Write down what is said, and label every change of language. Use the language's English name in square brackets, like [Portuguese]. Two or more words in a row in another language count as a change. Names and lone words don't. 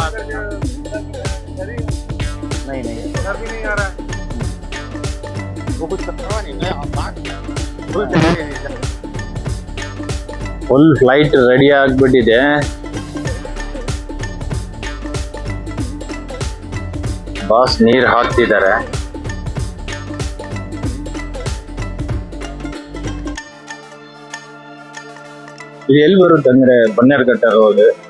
[Hindi] नहीं इधर भी नहीं आ रहा है वो कुछ करवा नहीं है। [English] full flight ready [Kannada] ಆಗಿಬಿಟ್ಟಿದೆ. ಬಾಸ್ ನೀರು ಹಾಕ್ತಿದ್ದಾರೆ. ಇದು ಎಲ್ಲಿ ಬರುತ್ತೆ ಅಂದ್ರೆ ಬನ್ನೇರುಘಟ್ಟ ರೋಡ್.